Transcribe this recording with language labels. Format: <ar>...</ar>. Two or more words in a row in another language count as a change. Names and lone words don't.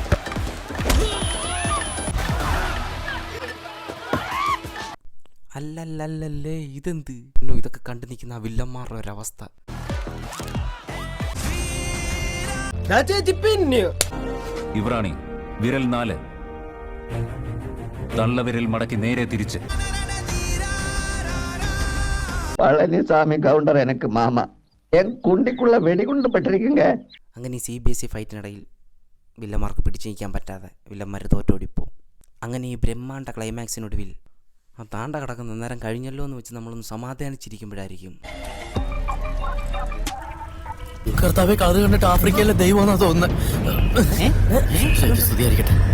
<ml>അല്ലല്ലേ, ഇതെന്ത്? ഇതൊക്കെ കണ്ടു നിൽക്കുന്ന ആ വില്ലന്മാരുടെ ഒരവസ്ഥ. ഇവറാണി വിരൽ 4, തള്ളവിരൽ മടക്കി നേരെ തിരിച്ച്.</ml> <ta>பழனிசாமி கவுண்டர் எனக்கு மாமா. என் குண்டிக்குள்ள வெடிகுண்டு பட்டிருக்குங்க.</ta> <ml>അങ്ങനെ ഈ CBSE ഫൈറ്റിനിടയിൽ വില്ലന്മാർക്ക് പിടിച്ചു നിൽക്കാൻ പറ്റാതെ വില്ലന്മാർ തോറ്റോടിപ്പോ. അങ്ങനെ ഈ ബ്രഹ്മാണ്ട ക്ലൈമാക്സിനൊടുവിൽ ആ താണ്ട കിടക്കുന്ന നേരം കഴിഞ്ഞല്ലോ എന്ന് വെച്ച് നമ്മളൊന്ന് സമാധാനിച്ചിരിക്കുമ്പോഴായിരിക്കും കർത്താവെ, അത് കണ്ടിട്ട് ആഫ്രിക്കയിലെ ദൈവമാണെന്നാ തോന്നുന്നത്.</ml>